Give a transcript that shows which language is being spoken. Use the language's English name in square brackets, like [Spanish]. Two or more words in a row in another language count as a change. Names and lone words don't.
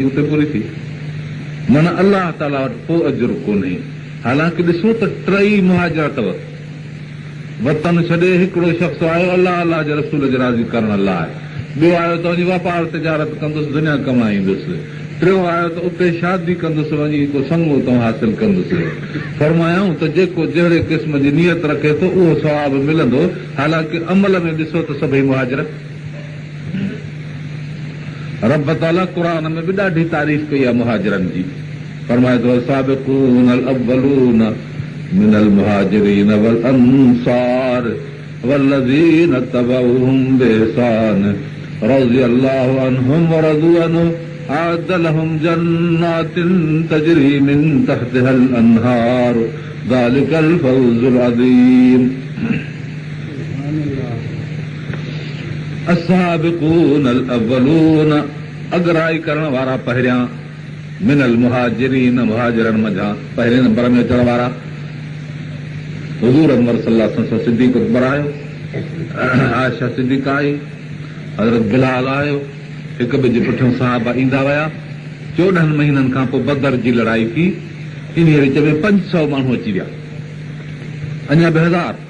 [Sindhi] उते पूरी थी मन अलाह ताला वटि पोइ अजुर कोन्हे हालांकि ॾिसो त टई मुहाजिर अथव वतन छॾे हिकिड़ो शख़्स आयो अलाह अलाह जे रसूल जे राज़ी करण लाइ ॿियो आयो त वञी वापार तिजारत कंदुसि दुनिया कमाईंदुसि टियों आयो त उते शादी कंदुसि वञी को संगो तो हासिल कंदुसि फरमायूं त जेको जहिड़े क़िस्म जी नियत रखे थो उहो सवाब मिलंदो हालांकि अमल में ॾिसो त सभई मुहाजिर रब ताला क़ुरान में बि ॾाढी तारीफ़ कई आहे मुहाजिरनि जी फरमाए थो [Arabic] سابقون ال أولون من المهاجرين والأنصار والذين اتبعوهم بإحسان رضي الله عنهم ورضوا عنه أعد لهم جنات تجري من تحتها الأنهار ذلك الفوز العظيم السابقون الأولون [Sindhi] अगराई करण वारा पहिरियां [Arabic] من المهاجرين [Sindhi] मुहाजिरनि मंझां पहिरें नंबर में अचण वारा हुज़ूर अकबर [Arabic] صلى الله عليه وسلم [Sindhi] सिद्दीक़ अकबर आयो आयशा सिद्दीक़ा आई हज़रत बिलाल आयो हिक ॿिए जे पुठियां सहाबा ईंदा विया 14 महीननि खां पोइ बदर जी लड़ाई थी इन विच में 500 माण्हू अची विया अञा 1000